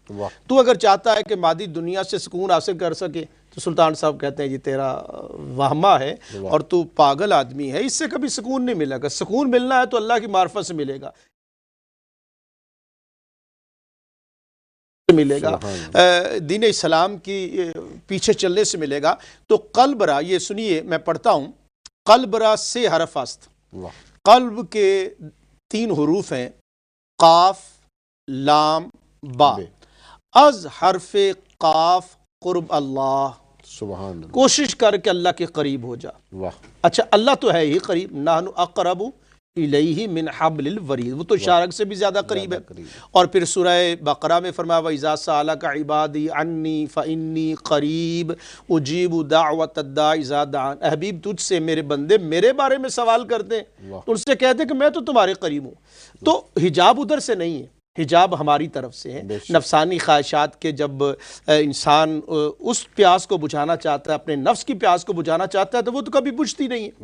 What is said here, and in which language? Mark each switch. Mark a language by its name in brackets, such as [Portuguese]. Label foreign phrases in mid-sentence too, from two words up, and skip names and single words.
[Urdu] تو اگر چاہتا ہے کہ مادی دنیا سے سکون حاصل کر سکے، تو سلطان صاحب کہتے ہیں یہ تیرا وہمہ ہے اور تو پاگل آدمی ہے، اس سے کبھی سکون نہیں ملے گا، سکون ملنا ہے تو اللہ کی معرفت سے ملے گا، دین اسلام کی پیچھے چلنے سے ملے گا۔ تو [Persian] قلب را، [Urdu] یہ سنیے میں پڑھتا ہوں، [Persian] قلب را سے حرف است، [Urdu] قلب کے 3 حروف ہیں، قاف لام با، [Persian] از حرف قاف قرب اللہ، [Arabic] سبحان اللہ، [Urdu] کوشش کر کے اللہ کے قریب ہو جا۔ اچھا اللہ تو ہے ہی قریب، [Arabic] نحن اقرب الیہ من حبل الورید، [Urdu] وہ تو شارک سے بھی زیادہ قریب ہے۔ اور پھر سورہ بقرہ میں فرمایا [Arabic] وَإِذَا سَأَلَكَ عِبَادِي عَنِّي فَإِنِّي قَرِيبٌ أُجِيبُ دَعْوَةَ الدَّاعِ إِذَا دَعَانِ، [Urdu] اے حبیب تجھ سے میرے بندے میرے بارے میں سوال کرتے ہیں تو ان سے کہتے ہیں کہ میں تو تمہارے قریب ہوں۔ تو حجاب ادھر سے نہیں ہے، حجاب ہماری طرف سے ہے۔ نفسانی خواہشات کے جب انسان اس پیاس کو بجھانا چاہتا ہے، اپنے نفس کی پیاس کو بجھانا چاہتا ہے تو وہ تو کبھی بجھتی نہیں ہے،